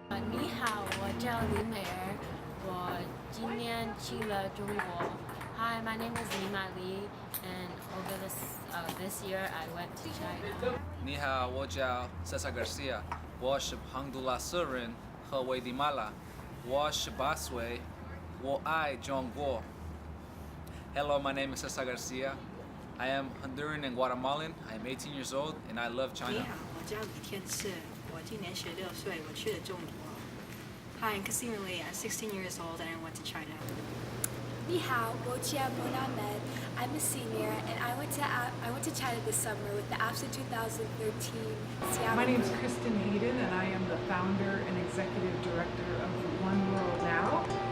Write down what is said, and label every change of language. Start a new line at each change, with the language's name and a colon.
Chinese: 你好，我叫李美儿，我今年去了中国。
English: Hi, my name is Lima Li, and over this year I went to China.
Chinese: 你好，我叫 Cesar Garcia，我是洪都拉斯人和危地马拉，我18岁，我爱中国。
English: Hello, my name is Cesar Garcia. I am Honduran and Guatemalan. I am 18 years old and I love
Chinese: 你
English: China.
Chinese: 好，我叫李天赐，我今年16岁，我去了中国。
English: Hi, I'm Kasim Ali. I'm 16 years old and I went to China.
Chinese: 你好，我叫
English: Mona Ahmed. I'm a senior and I went to China this summer with the APSA 2013 Seattle. My name is Kristen Hayden and I am the founder and executive director of One World Now.